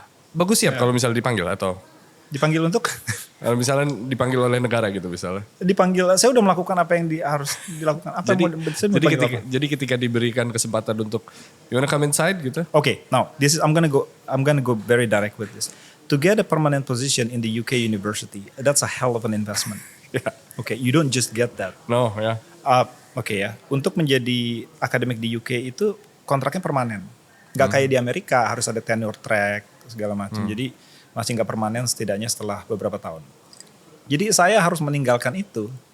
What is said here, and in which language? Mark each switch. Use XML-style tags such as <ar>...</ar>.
<id>Bagus siap kalau misalnya dipanggil atau Dipanggil untuk? kalau misalnya dipanggil oleh negara gitu misalnya. Dipanggil. Saya udah melakukan apa yang harus dilakukan. Apa yang saya mau dipanggil apa? Jadi ketika diberikan kesempatan untuk</id> <en>you wanna come inside</en> <id>gitu.</id> <en>Okay, now this is I'm gonna go very direct with this. To get a permanent position in the UK university, that's a hell of an investment. Yeah. Okay, you don't just get that. No, ya.</en> <id>Oke ya, untuk menjadi akademik di UK itu kontraknya permanen. Nggak kayak di Amerika harus ada tenure track segala macam. Jadi masih nggak permanen setidaknya setelah beberapa tahun. Jadi saya harus meninggalkan itu</id>